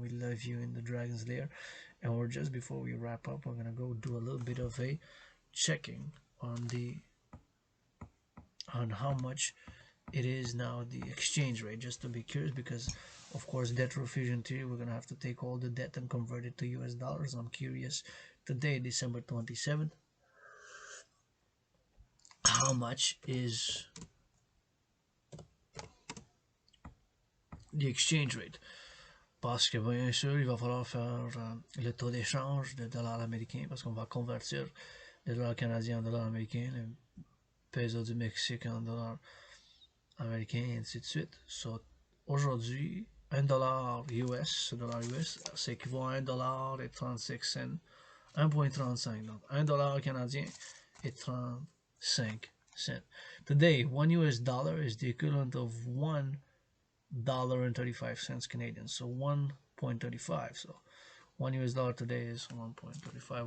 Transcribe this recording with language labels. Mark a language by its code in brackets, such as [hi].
[en] We love you in the Dragon's Lair. And we're just before we wrap up, we're gonna go do a little bit of a checking on how much it is now, the exchange rate, just to be curious, because of course debt refusion theory, we're gonna have to take all the debt and convert it to US dollars. I'm curious today, December 27th, how much is the exchange rate. [fr] Parce que bien sûr, il va falloir faire le taux d'échange de dollars américains, parce qu'on va convertir le dollar canadien en dollars américains, le peso du Mexique en dollars américains, et ainsi de suite. So, aujourd'hui, $1 US, c'est équivaut à $1.36, 1.35. Donc, $1 canadien est 35 cents. [en] Today, $1 US is the equivalent of $1.35 Canadian. So 1.35. So $1 US today is 1.35.